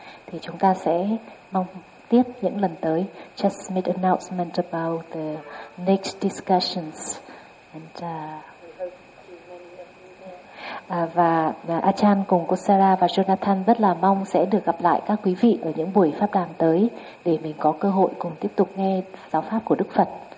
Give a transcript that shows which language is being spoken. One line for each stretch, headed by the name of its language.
Vietnamese: Thì chúng ta sẽ mong tiếp những lần tới.
English: Just made announcement about the next discussions.
Vietnamese: And và Achan cùng cô Sarah và Jonathan rất là mong sẽ được gặp lại các quý vị ở những buổi pháp đàm tới, để mình có cơ hội cùng tiếp tục nghe giáo pháp của Đức Phật.